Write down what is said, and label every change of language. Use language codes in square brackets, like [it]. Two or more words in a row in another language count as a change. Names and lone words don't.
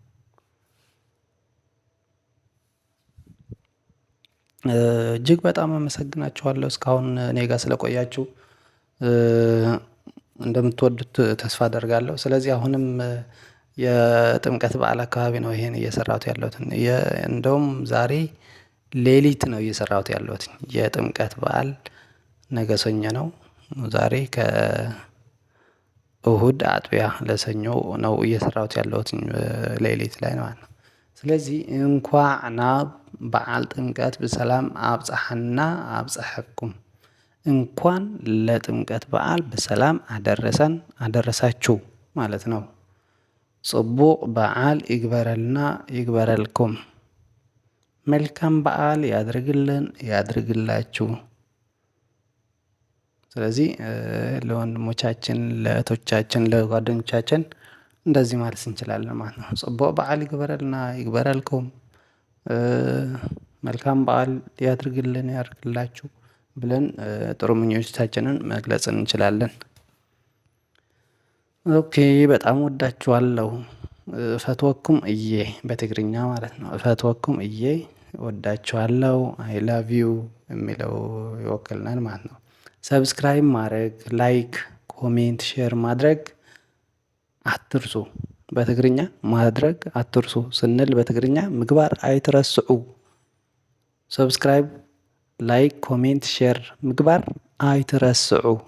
[am] እጅግ በጣም አመሰግናችኋለሁ እስካሁን እኔ ጋር ስለቆያችሁ። እንደምትወዱት ተስፋ አደርጋለሁ። ስለዚህ አሁንም የጥምቀት በዓል አካባቢ ነው ይሄን እየሰራሁት ያለሁት። እንደውም ዛሬ ሌሊት ነው እየሰራሁት ያለሁት። የጥምቀት በዓል ነገ ሰኞ ነው። ዛሬ ከእሁድ አጥቢያ ለሰኞ ነው እየሰራሁት ያለሁት ሌሊት ላይ ማለት ነው። ስለዚህ [ti] እንኳዕ ናብ በዓል ጥምቀት ብሰላም አብጽሐና አብጽሐኩም። [am] እንኳን ለጥምቀት በዓል በሰላም አደረሰን አደረሳችሁ ማለት ነው። [ti] ጽቡቅ በዓል ይግበረልና ይግበረልኩም። [am] መልካም በዓል ያድርግልን ያድርግላችሁ። ስለዚህ ለወንድሞቻችን፣ ለእህቶቻችን፣ ለጓደኞቻችን እንደዚህ ማለት እንችላለን ማለት ነው። [ti] ጽቡቅ በዓል ይግበረልና ይግበረልኩም። [am] መልካም በዓል ያድርግልን ያድርግላችሁ ብለን ጥሩ ምኞታችንን መግለጽ እንችላለን። ኦኬ በጣም ወዳችኋለሁ። [ti] ፈትወኩም እዬ [am] በትግርኛ ማለት ነው። [ti] ፈትወኩም እዬ [am] ወዳችኋለሁ። [en] I love you [am] የሚለው ይወክልናል ማለት ነው። ሰብስክራይብ ማድረግ፣ ላይክ፣ ኮሜንት፣ ሼር ማድረግ አትርሱ። በትግርኛ ማድረግ አትርሱ ስንል በትግርኛ [ti] ምግባር አይትረስዑ። [am] ሰብስክራይብ፣ ላይክ፣ ኮሜንት፣ ሼር [ti] ምግባር አይትረስዑ